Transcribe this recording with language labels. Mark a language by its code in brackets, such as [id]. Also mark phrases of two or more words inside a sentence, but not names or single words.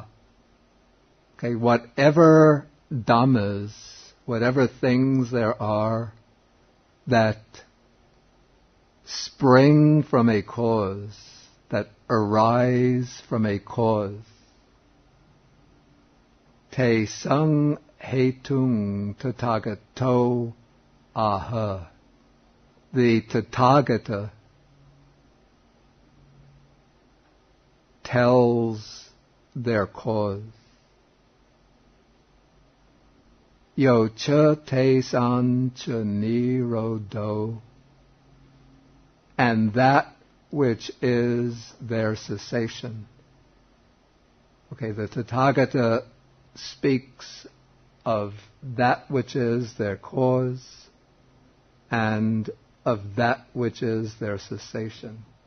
[en] Okay, whatever dhammas, whatever things there are that spring from a cause, that arise from a cause, [pi] te sang hetung tathagato aha. [en] The Tathagata tells their cause. [pi] Yo cha te san cha nirodho, [en] and that which is their cessation. Okay, the Tathagata speaks of that which is their cause and of that which is their cessation.